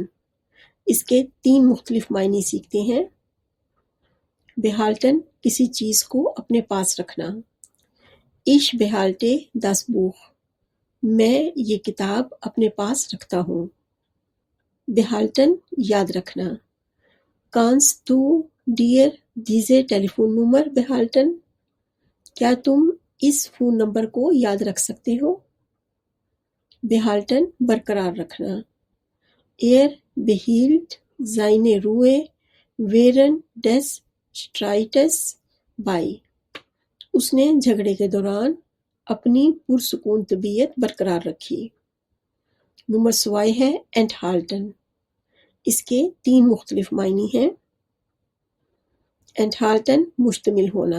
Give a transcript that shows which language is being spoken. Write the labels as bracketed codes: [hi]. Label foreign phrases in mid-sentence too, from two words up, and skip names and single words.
[ur] اس کے 3 مختلف معنی سیکھتے ہیں۔ behalten کسی چیز کو اپنے پاس رکھنا۔ [de] Ich behalte das Buch۔ [ur] میں یہ کتاب اپنے پاس رکھتا ہوں۔ behalten یاد رکھنا۔ [de] Kannst du dir diese Telefonnummer behalten؟ [ur] کیا تم اس فون نمبر کو یاد رکھ سکتے ہو؟ behalten برقرار رکھنا۔ [de] behielt seine Ruhe während des Streites bei۔ [ur] اس نے جھگڑے کے دوران اپنی پرسکون طبیعت برقرار رکھی۔ نمبر 2 ہے enthalten۔ اس کے 3 مختلف معنی ہیں۔ enthalten مشتمل ہونا۔